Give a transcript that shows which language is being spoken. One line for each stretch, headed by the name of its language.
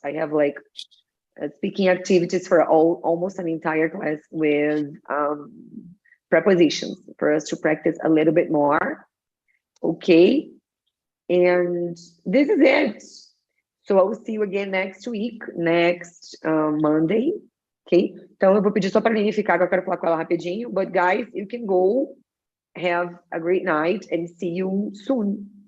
English: I have like speaking activities for almost an entire class with prepositions for us to practice a little bit more. Okay, and this is it. So I will see you again next week, next Monday. Ok?
Portuguese: Então eu vou pedir só para a Aline ficar, que eu quero falar com ela rapidinho.
English: But guys, you can go. Have a great night and see you soon.